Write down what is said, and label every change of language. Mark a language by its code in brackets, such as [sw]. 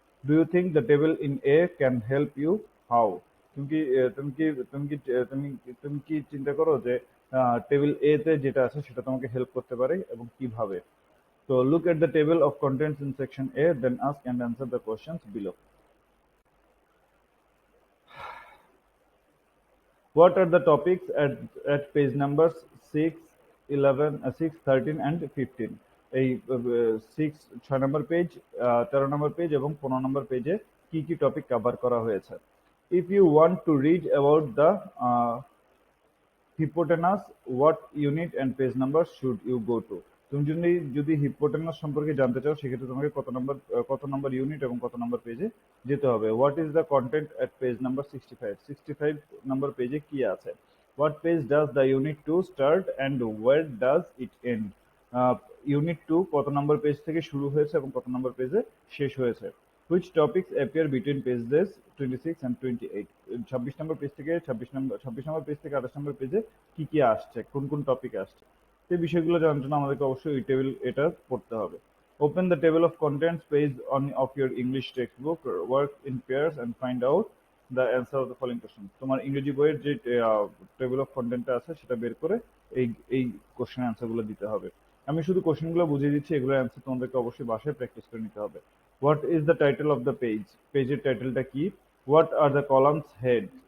[en] Do you think the table in A can help you? How, [bn] তুমি কি তুমি কি তুমি কি তুমি কি চিন্তা করো যে টেবিল এ তে যেটা আছে সেটা তোমাকে হেল্প করতে পারে এবং কিভাবে? [en] তো look at the table of contents in section A, then ask and answer the questions below. What are the topics at page numbers 6, 11, 6, 13 and 15? [bn] এই 6 নম্বর পেজ, 13 নম্বর পেজ এবং 15 নম্বর পেজে কি কি টপিক কভার করা হয়েছে? [en] If you want to read about the hypotenuse, what unit and page number should you go to? [bn] তুমি যদি হিপোটেনাস সম্পর্কে জানতে চাও সেক্ষেত্রে তোমাকে কত নম্বর ইউনিট এবং কত নম্বর পেজে যেতে হবে। [en] what is the content at page number 65 [bn] নম্বর পেজে কি আছে? [en] What page does the unit two start and where does it end? [bn] Unit two কত নম্বর পেজ থেকে শুরু হয়েছে এবং কত নম্বর পেজে শেষ হয়েছে? [en] Which topics appear between pages 26 and 28? [bn] 26 number page থেকে 28 নম্বর পেজে কি আসছে, কোন কোন টপিক আসছে, সেই বিষয়গুলো জানার জন্য আমাদেরকে অবশ্যই ওই টেবিল এটা পড়তে হবে। [en] Open the table of contents page of your English textbook, work in pairs and find out the answer of the following questions. [bn] তোমার ইংরেজি বইয়ের যে টেবিল অফ কন্টেন্টটা আছে সেটা বের করে এই এই কোশ্চেনের অ্যান্সারগুলো দিতে হবে। আমি শুধু কোশ্চেনগুলো বুঝিয়ে দিচ্ছি, এগুলোর অ্যান্সার তোমাদেরকে অবশ্যই বাসায় প্র্যাকটিস করে নিতে হবে। [en] what is the title of the page, [bn] পেজের টাইটেলটা কি? [en] What are the columns head?